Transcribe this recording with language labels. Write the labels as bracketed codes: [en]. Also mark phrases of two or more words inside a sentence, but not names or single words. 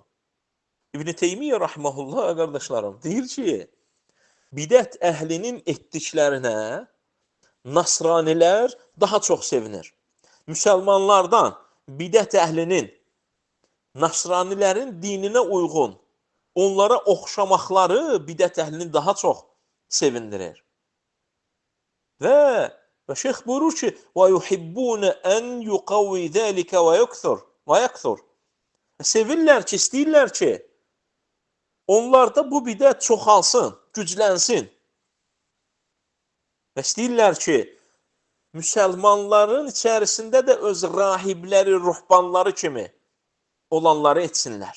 [az] İbn Teymiyyə rahmehullah qardaşlarım deyir ki, bidət əhlinin etdiklərinə nasranilər daha çox sevinir. Müsəlmanlardan bidət əhlinin nasranilərin dininə uyğun onlara oxşamaqları bidət əhlini daha çox sevindirir. Və şeyx buyurur ki, [ar] وَيُحِبُّونَ أَنْ يُقَوِّ ذَلِكَ وَيَكْثُرْ [az] Sevirlər ki, istəyirlər ki, onlarda bu bidət çoxalsın, güclənsin. Və istəyirlər ki, müsəlmanların içərisində də öz rahibləri, ruhbanları kimi olanları etsinlər.